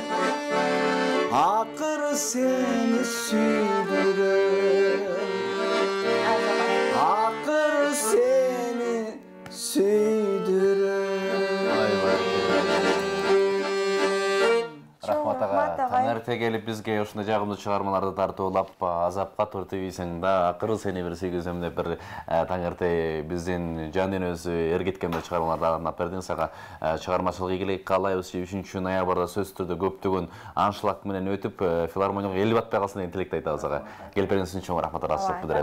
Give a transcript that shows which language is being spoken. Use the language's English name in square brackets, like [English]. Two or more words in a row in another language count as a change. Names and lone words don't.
[Kazakh] ақыры сені сүйдірем ақыры сені сүйдірем [Kyrgyz] рахмат аға таңерте келип бизге ушундай жагымдуу чыгармаларды тартуулап азапка тартып ийсең да акыры сени бир сүйгүзөм деп бир таңерте биздин жан дүйнөбүздү эргиткен бир чыгармаларды арнап бердиң сага чыгармачылык ийгилик каалайбыз 3 ноябрда сөзсүз түрдө көптөгөн аншлаг менен өтүп филармонияга эл батпай калсын деген тилекти айтабыз ага келип бергениңиз үчүн чоң рахмат ыраазычылык билдиребиз